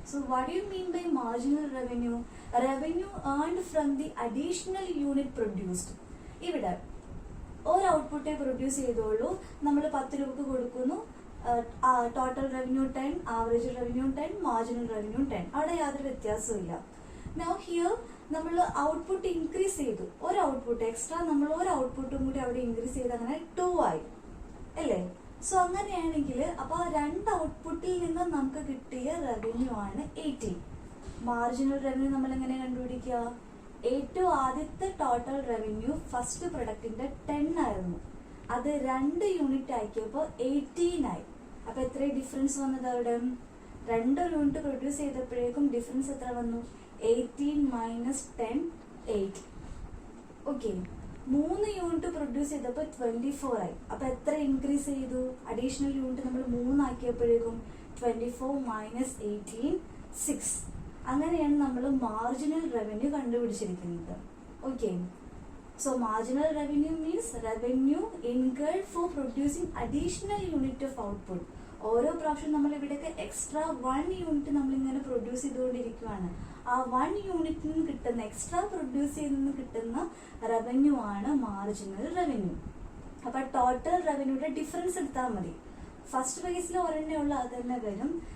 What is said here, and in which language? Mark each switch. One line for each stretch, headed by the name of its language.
English: So what do you mean by marginal revenue? Revenue earned from the additional unit produced.
Malayalam: ഇവിടെ ഒരു ഔട്ട്പുട്ടേ produce ചെയ്തോളൂ, നമ്മൾ 10 രൂപക്ക് കൊടുക്കുന്നു. Total revenue 10, average revenue 10, marginal revenue 10. അവിടെ യാതൊരു വ്യത്യാസവും. നൗ ഹിയർ നമ്മൾ ഔട്ട്പുട്ട് ഇൻക്രീസ് ചെയ്തു, ഒരു ഔട്ട്പുട്ട് എക്സ്ട്രാ നമ്മൾ ഒരു ഔട്ട്പുട്ടും കൂടി അവിടെ ഇൻക്രീസ് ചെയ്ത് അങ്ങനെ 2 ആയി അല്ലേ. സോ അങ്ങനെയാണെങ്കിൽ അപ്പൊ 2 ഔട്ട്പുട്ടിൽ നിന്ന് നമുക്ക് കിട്ടിയ റവന്യൂ ആണ് 18. മാർജിനൽ റവന്യൂ നമ്മൾ എങ്ങനെ കണ്ടുപിടിക്കുക? ഏറ്റവും ആദ്യത്തെ ടോട്ടൽ റവന്യൂ ഫസ്റ്റ് പ്രൊഡക്റ്റിന്റെ 10 ആയിരുന്നു, അത് 2 യൂണിറ്റ് ആക്കിയപ്പോ 18 ആയി. അപ്പൊ എത്ര ഡിഫറൻസ് വന്നത്? അവിടെ 2 യൂണിറ്റ് പ്രൊഡ്യൂസ് ചെയ്തപ്പോഴേക്കും ഡിഫറൻസ് എത്ര വന്നു? 18 മൈനസ് 10 8. ഓക്കെ, 3 യൂണിറ്റ് പ്രൊഡ്യൂസ് ചെയ്തപ്പോൾ 24 ആയി. അപ്പൊ എത്ര ഇൻക്രീസ് ചെയ്തു? അഡീഷണൽ യൂണിറ്റ് നമ്മൾ 3 ആക്കിയപ്പോഴേക്കും 24 മൈനസ് 18 6. അങ്ങനെയാണ് നമ്മൾ marginal revenue കണ്ടുപിടിച്ചിരിക്കുന്നത്. Okay,
English: So marginal revenue means revenue incurred for producing additional unit of output.
Malayalam: ഓരോ പ്രാവശ്യം നമ്മൾ ഇവിടെയൊക്കെ എക്സ്ട്രാ 1 യൂണിറ്റ് നമ്മളിങ്ങനെ പ്രൊഡ്യൂസ് ചെയ്തുകൊണ്ടിരിക്കുകയാണ്. ആ 1 യൂണിറ്റിൽ നിന്ന് കിട്ടുന്ന എക്സ്ട്രാ പ്രൊഡ്യൂസ് ചെയ്യുന്ന കിട്ടുന്ന റവന്യൂ ആണ് മാർജിനൽ റവന്യൂ. അപ്പൊ ടോട്ടൽ റവന്യൂയുടെ ഡിഫറൻസ് എടുത്താൽ മതി. ഫസ്റ്റ് കേസിൽ ഒരെണ്ണേ ഉള്ള അത് തന്നെ വരും.